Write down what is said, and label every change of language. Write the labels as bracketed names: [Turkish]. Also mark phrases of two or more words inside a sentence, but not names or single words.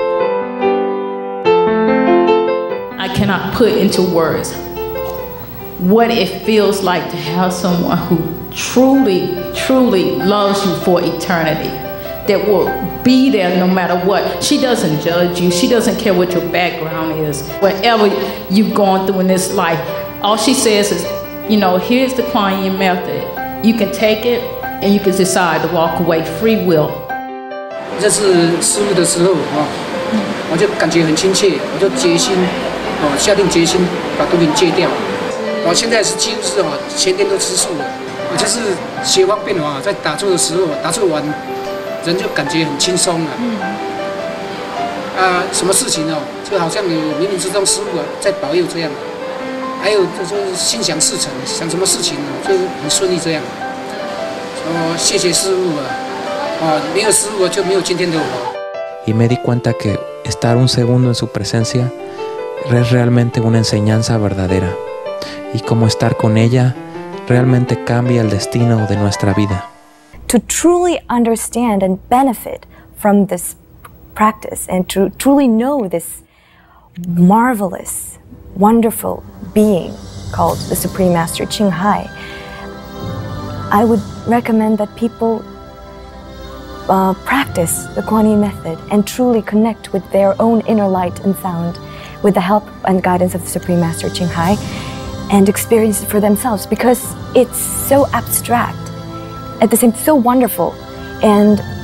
[English] I cannot put into words what it feels like to have someone who truly, truly loves you for eternity, that will be there no matter what. She doesn't judge you. She doesn't care what your background is. Whatever you've gone through in this life, all she says is, you know, here's the Kuan Yin method. You can take it and you can decide to walk away, free will. [Chinese] 这次师父的时候我就感觉很亲切，我就决心下定决心把毒品戒掉。我现在是几乎是前天都吃素了。就是学方便在打坐的时候，打坐完人就感觉很轻松了。什么事情就好像有冥冥之中师父在保佑这样。还有就是心想事成，想什么事情就很顺利这样。谢谢师父没有师父就没有今天的我。 [Spanish] Y me di cuenta que estar un segundo en su presencia es realmente una enseñanza verdadera. Y como estar con ella realmente cambia el destino de nuestra vida. [English] To truly understand and benefit from this practice and to truly know this marvelous, wonderful being called the Supreme Master Ching Hai, I would recommend that people practice the Kuan Yin method and truly connect with their own inner light and sound with the help and guidance of the Supreme Master Ching Hai and experience it for themselves, because it's so abstract, at the same so wonderful, and